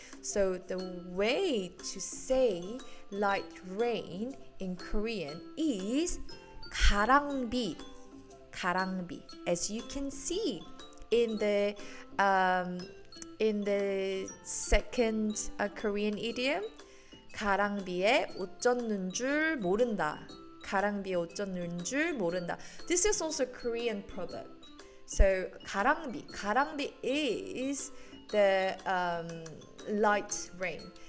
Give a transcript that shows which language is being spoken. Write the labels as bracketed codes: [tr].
[en] So the way to say light rain in Korean is 가랑비. [ko] 가랑비. [en] As you can see in the second Korean idiom, [ko] 가랑비에 옷 젖는 줄 모른다. 가랑비에 옷 젖는 줄 모른다. [en] This is also Korean proverb. So 가랑비 is the light rain.